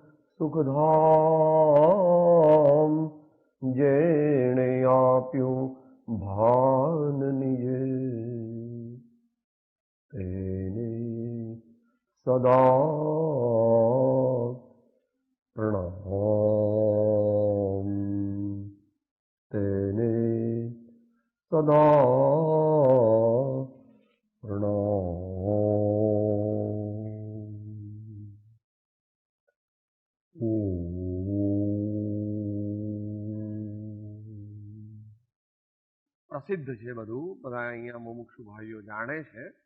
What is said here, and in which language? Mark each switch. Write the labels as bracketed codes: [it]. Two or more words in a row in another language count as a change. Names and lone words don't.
[gu] સુખધામ જેણે આપ્યો ભાન નિજે તેને સદા પ્રણામ તેને સદા પ્રસિદ્ધ છે બધું, બધા અહીંયા મુમુક્ષુ ભાઈઓ જાણે છે.